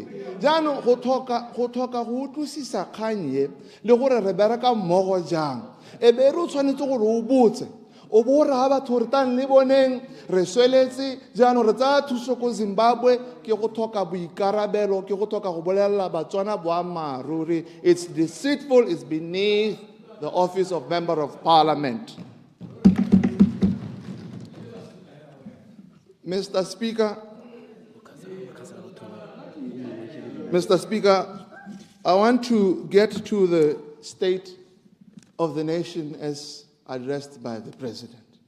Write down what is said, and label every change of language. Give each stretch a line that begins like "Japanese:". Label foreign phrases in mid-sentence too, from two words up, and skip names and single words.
Tswana: Jaanong go tlhoka go utlwisisa kgang ye le gore re bereka mmogo jang. E be re o tshwanetse gore o botse o bo re ha batho re tang le boneng re sweletse jaanong re tsaya thuso ko Zimbabwe ke go tlhoka boikarabelo ke go tlhoka go bolelela Batswana boammaaruri.
English: It's deceitful, it's beneath the office of Member of Parliament. Mr. Speaker, I want to get to the state of the nation as addressed by the President.